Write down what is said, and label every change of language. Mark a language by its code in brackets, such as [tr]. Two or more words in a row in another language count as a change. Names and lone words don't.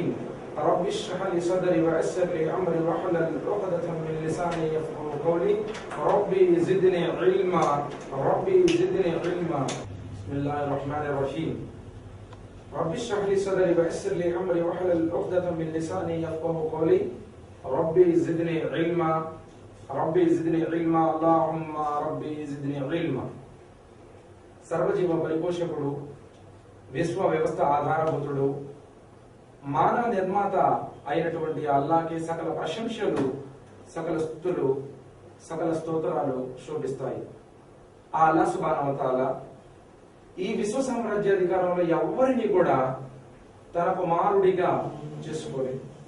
[ar] رب اشرح لي صدري ويسر لي أمري واحلل عقدة من لساني يفقهوا قولي ربي زدني علما ربي زدني علما. بسم الله الرحمن الرحيم. رب اشرح لي صدري ويسر لي أمري واحلل عقدة من لساني يفقهوا قولي ربي زدني علما ربي زدني علما اللهم ربي زدني علما. [te] సర్వజీవ పరిపోషకుడు, విశ్వ వ్యవస్థ ఆధారభూతుడు, మానవ నిర్మాత అయినటువంటి అల్లాహ్కి సకల ప్రశంసలు, సకల స్తుతులు, సకల స్తోత్రాలు శోభిస్తాయి. ఆ అల్లాహ్ [ar] سبحانه وتعالى [te] ఈ విశ్వ సామ్రాజ్యాధికారంలో ఎవరిని కూడా తన కుమారుడిగా చేసుకోలేదు.